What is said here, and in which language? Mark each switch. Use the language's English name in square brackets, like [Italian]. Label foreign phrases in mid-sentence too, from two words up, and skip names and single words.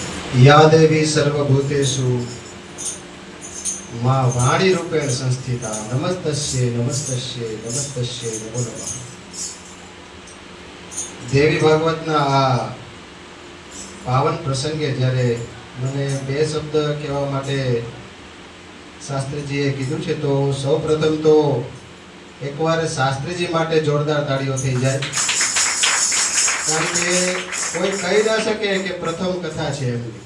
[Sanskrit] या देवी सर्वभूतेषु मां वाणी रूपेण संस्थिता नमस्तस्ये नमस्तस्ये नमस्तस्ये नमो नमः। [Gujarati] દેવી ભાગવતના આ પાવન પ્રસંગે જ્યારે મને બે શબ્દ કહેવા માટે શાસ્ત્રીજીએ કીધું છે તો સૌપ્રથમ તો એકવાર શાસ્ત્રીજી માટે જોરદાર તાળીઓ થઈ જાય, કારણ કે કોઈ કહી ના શકે કે પ્રથમ કથા છે એમની।